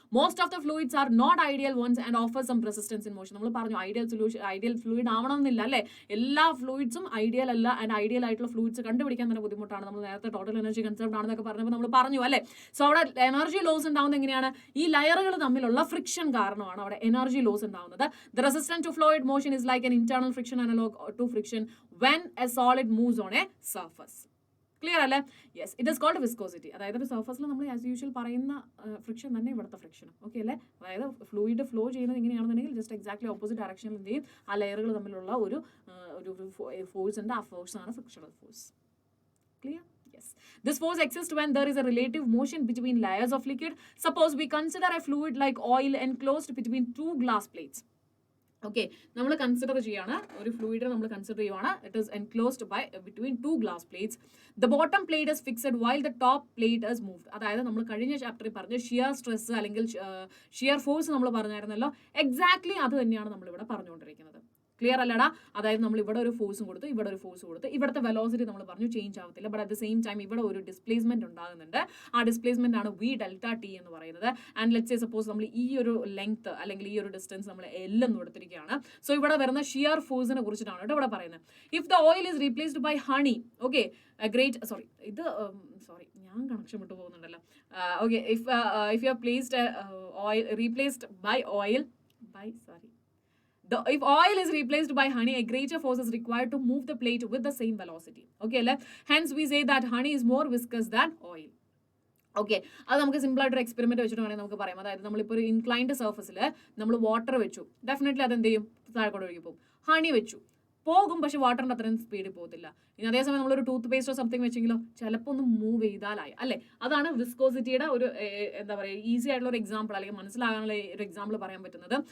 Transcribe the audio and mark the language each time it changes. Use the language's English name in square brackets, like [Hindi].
[English] Most of the fluids are not ideal ones and offer some resistance in motion. [Malayalam] നമ്മൾ പറഞ്ഞു ideal fluid ആവണമെന്നില്ല അല്ലേ? എല്ലാ ഫ്ലൂയിഡ്സും ideal അല്ല. ആൻഡ് ഐഡിയൽ ആയിട്ടുള്ള ഫ്ലൂയിഡ്സ് കണ്ടുപിടിക്കാൻ തന്നെ ബുദ്ധിമുട്ടാണ്. നമ്മൾ നേരത്തെ ടോട്ടൽ എനർജി കൺസെപ്റ്റ് ആണെന്നൊക്കെ പറഞ്ഞപ്പോൾ നമ്മൾ പറഞ്ഞു അല്ലേ? സോ അവിടെ എനർജി ലോസ് ഉണ്ടാവുന്നത് എങ്ങനെയാണ്, ഈ ലയറുകൾ തമ്മിലുള്ള ഫ്രിക്ഷൻ കാരണമാണ് അവിടെ എനർജി ലോസ് ഉണ്ടാവുന്നത്. [English] The resistance to fluid motion is like an internal friction analog to friction when a solid moves on a surface. Clear അല്ലേ? Yes, it is called viscosity. [Malayalam] അതായത് ഒരു സർഫസിൽ നമ്മൾ ആസ് യൂഷ്വൽ പറയുന്ന friction തന്നെ ഇവിടുത്തെ ഫ്രിക്ഷനും. Okay അല്ലേ? അതായത് ഫ്ലൂയിഡ് ഫ്ലോ ചെയ്യുന്നത് എങ്ങനെയാണെന്നുണ്ടെങ്കിൽ ജസ്റ്റ് എക്സാക്ട്ലി ഓപ്പോസിറ്റ് ഡയറക്ഷനിൽ എന്ത് ചെയ്യും, ആ ലെയറുകൾ തമ്മിലുള്ള ഒരു ഫോഴ്സ് ഉണ്ട്. ആ ഫോഴ്സാണ് frictional force. [English] Clear? Yes. This force exists when there is a relative motion between layers of liquid. Suppose we consider a fluid like oil enclosed between two glass plates. [Malayalam] Okay, നമ്മൾ consider ചെയ്യാണ് ഒരു fluid നമ്മൾ consider ചെയ്യുവാണ്. [English] It is enclosed by between two glass plates. The bottom plate is fixed while the top plate is moved. [Malayalam] അതായത് നമ്മൾ കഴിഞ്ഞ ചാപ്റ്ററിൽ പറഞ്ഞ ഷിയർ സ്ട്രെസ് അല്ലെങ്കിൽ ഷിയർ ഫോഴ്സ് നമ്മൾ പറഞ്ഞായിരുന്നല്ലോ, എക്സാക്ട്ലി അത് തന്നെയാണ് നമ്മളിവിടെ പറഞ്ഞുകൊണ്ടിരിക്കുന്നത്. ക്ലിയർ അല്ലടാ? അതായത് നമ്മൾ ഇവിടെ ഒരു ഫോഴ്സും കൊടുത്തു, ഇവിടെ ഒരു ഫോഴ്സ് കൊടുത്തു. ഇവിടുത്തെ വെലോസിറ്റി നമ്മൾ പറഞ്ഞു ചേഞ്ച് ആവത്തില്ല, [English] but at the same time [Malayalam] ഇവിടെ ഒരു ഡിസ്പ്ലേസ്മെന്റ് ഉണ്ടാകുന്നുണ്ട്. ആ ഡിസ്പ്ലേസ്മെന്റ് ആണ് വി ഡെൽറ്റ ടി എന്ന് പറയുന്നത്. ആൻഡ് ലെറ്റ്സ് സേ സപ്പോസ് നമ്മൾ ഈ ഒരു ലെങ്ത് അല്ലെങ്കിൽ ഈ ഒരു ഡിസ്റ്റൻസ് നമ്മൾ എൽ എന്ന് കൊടുത്തിരിക്കുകയാണ്. സോ ഇവിടെ വരുന്ന ഷിയർ ഫോഴ്സിനെ കുറിച്ചിട്ടാണ് കേട്ടോ ഇവിടെ പറയുന്നത്. [English] if the oil is replaced by honey, [Malayalam] okay great sorry ഞാൻ കണക്ഷൻ വിട്ടു പോകുന്നുണ്ടല്ലോ. [English] Okay, if you are placed oil replaced by oil by if oil is replaced by honey, a greater force is required to move the plate with the same velocity. Okay, hence we say that honey is more viscous than oil. [Malayalam] Okay, അത് നമുക്ക് simple ആയിട്ടൊരു experiment വെച്ചിട്ട് വേണമെങ്കിൽ നമുക്ക് പറയാം. അതായത് നമ്മളിപ്പോൾ ഒരു ഇൻക്ലൈൻഡ് സർഫസിൽ നമ്മൾ വാട്ടർ വെച്ചു, ഡെഫിനറ്റ്ലി അത് എന്ത് ചെയ്യും, താഴെക്കൂടെ ഒഴുകി പോകും. ഹണി വെച്ചു, പോകും, പക്ഷെ വാട്ടറിന്റെ അത്രയും സ്പീഡിൽ പോകത്തില്ല. ഇനി അതേസമയം നമ്മളൊരു ടൂത്ത് പേസ്റ്റോ സംതിങ് വെച്ചെങ്കിലോ ചിലപ്പോൾ ഒന്ന് മൂവ് ചെയ്താലായി അല്ലേ. അതാണ് വിസ്കോസിറ്റിയുടെ ഒരു എന്താ പറയുക, ഈസി ആയിട്ടുള്ള ഒരു എക്സാമ്പിൾ അല്ലെങ്കിൽ മനസ്സിലാകാനുള്ള ഒരു എക്സാമ്പിൾ പറയാൻ പറ്റുന്നത്.